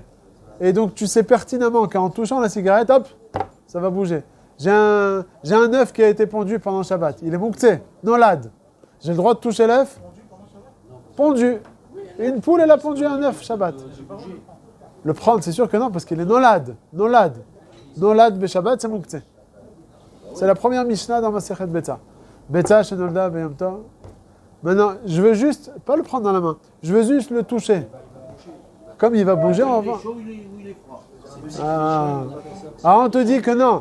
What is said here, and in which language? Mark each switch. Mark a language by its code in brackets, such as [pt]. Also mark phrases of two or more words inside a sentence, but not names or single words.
[fr] Et donc tu sais pertinemment qu'en touchant la cigarette, hop, ça va bouger. J'ai un œuf qui a été pondu pendant Shabbat. Il est [he] מוקצה, נולד. [fr] J'ai le droit de toucher l'œuf? Pondu. Une poule, elle a pondu un œuf Shabbat. Le prendre, c'est sûr que non, parce qu'il est nolad. [he] נולד בשבת, [fr] c'est mouktsé. C'est la première Mishnah dans Masechet Betza. [he] ביצה, שנולדה, ביום טוב. [fr] Maintenant, je veux juste, pas le prendre dans la main, je veux juste le toucher. Comme il va bouger, on va voir. Ah, on te dit que non.